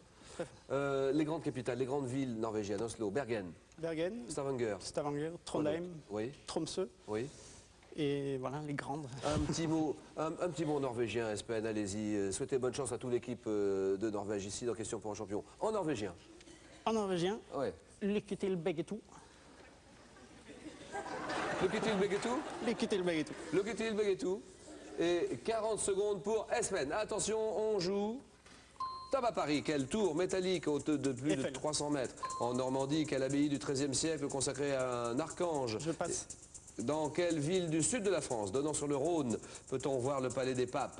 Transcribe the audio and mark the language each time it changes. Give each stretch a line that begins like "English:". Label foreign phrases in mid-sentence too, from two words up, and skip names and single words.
French: Les grandes capitales, les grandes villes norvégiennes, Oslo, Bergen, Stavanger, Trondheim, oui. Tromsø. Oui. Et voilà, les grandes. Un petit mot norvégien, Espen, allez-y. Souhaitez bonne chance à toute l'équipe de Norvège ici dans Question pour un champion. En norvégien. En norvégien, Ouais.
Norwegian: lykke til begge to. Lykke til begge to. Lykke til begge to. Lykke til begge to.
French: Et 40 secondes pour Espen. Attention, on joue. Top à Paris, quelle tour métallique haute de plus de 300 mètres. En Normandie, quelle abbaye du XIIIe siècle consacrée à un archange. Je passe. Dans quelle ville du sud de la France, donnant sur le Rhône, peut-on voir le palais des papes?